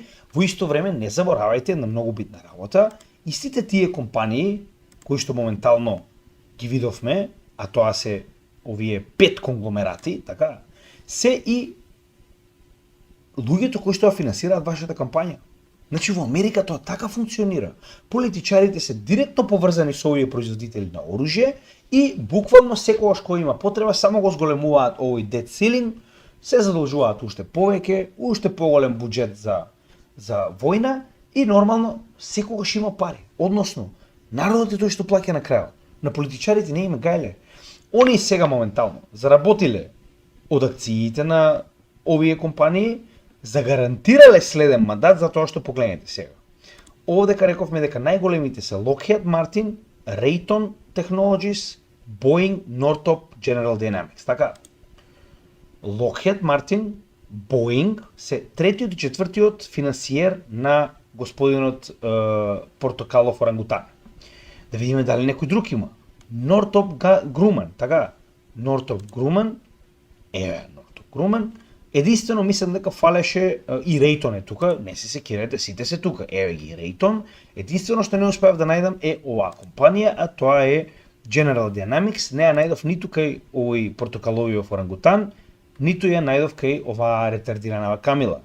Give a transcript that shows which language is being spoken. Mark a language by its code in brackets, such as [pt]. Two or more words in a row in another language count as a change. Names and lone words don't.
[mk] Во исто време не заборавајте на многу битна работа, истите тие компании кои што моментално ги видовме, а тоа се овие 5 конгломерати, така, се и луѓето кои што финансираат вашата кампања. Значи во Америка тоа така функционира. Политичарите се директно поврзани со овие производители на оружје и буквално секогаш кој има потреба само го зголемуваат овој [en] debt ceiling, [mk] се задолжуваат уште повеќе, уште поголем буџет за војна И нормално, секогаш има пари. Односно, народот е тој што плаќа на крајот. На политичарите не има гајле. Они сега моментално заработиле од акциите на овие компании, загарантирале следен мандат за тоа што погледнете сега. Овдека рековме дека најголемите се Lockheed Martin, Raytheon Technologies, Boeing, Northrop, General Dynamics. Така, Lockheed Martin, Boeing се третиот и четвртиот финансиер на господинот Портокалов орангутан. Да видиме дали некој друг има. Northrop Grumman, така, Northrop Grumman, Northrop Grumman, единствено мислам дека фалеше и Raytheon е тука, не се секирате, сите се тука, еве ги Raytheon, единствено што не успеав да најдам е оваа компанија, а тоа е General Dynamics, не ја најдов ниту кај овој Портокаловиот орангутан, ниту ја најдов кај оваа ретардиранава Камила.